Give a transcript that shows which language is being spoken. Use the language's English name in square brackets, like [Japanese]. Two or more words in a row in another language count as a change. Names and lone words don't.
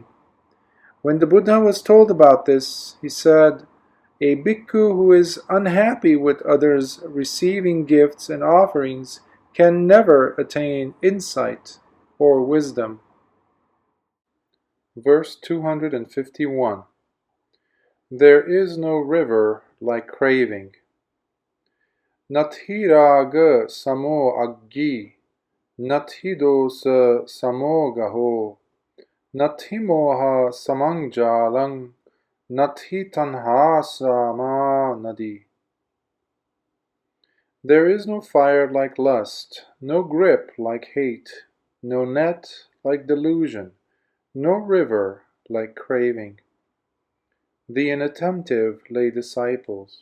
[English] When the Buddha was told about this, he said, "A bhikkhu who is unhappy with others receiving gifts and offerings can never attain insight or wisdom." Verse 251. There is no river like craving. [Pali] Nathi raga samo aggi, nathi dosa samo gaho, nathi moha samang jalang, nathi tanha sama nadi. [English] There is no fire like lust, no grip like hate, no net like delusion, no river like craving. The inattentive lay disciples.